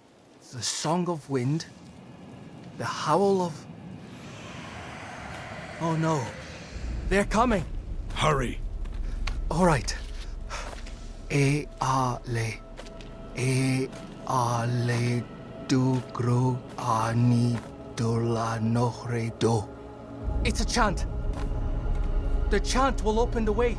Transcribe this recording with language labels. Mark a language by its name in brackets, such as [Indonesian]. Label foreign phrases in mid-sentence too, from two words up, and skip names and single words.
[English] The Song of Wind, the Howl of... Oh no, they're coming. Hurry. All right. E-a-le, E-a-le du-gru ani-dula-nohre-do. It's a chant. The chant will open the way.